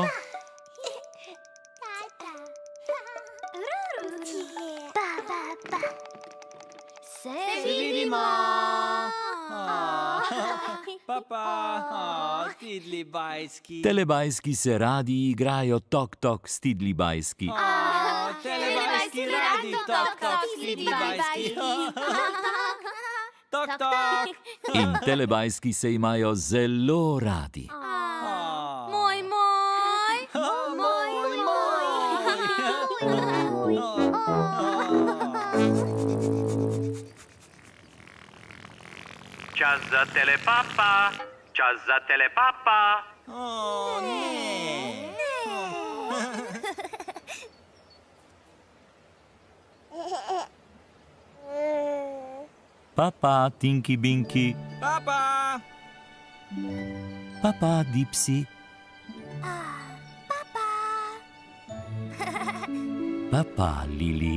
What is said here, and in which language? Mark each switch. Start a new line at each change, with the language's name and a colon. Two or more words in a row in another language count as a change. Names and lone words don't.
Slovenian: Pa, Se vidimo! Papa, Tidli bajski. Telebajski se radi igrajo tok tok s Tidli bajski. Telebajski radi, tok, tok, Tidli bajski. Tok, tok. In telebajski se imajo zelo radi. Moj, moj. Čas za telepapa. Čas za telepapa. Ne. Papa, Tinky Binky. Papa. Papa, Dipsy. Papa, Lili.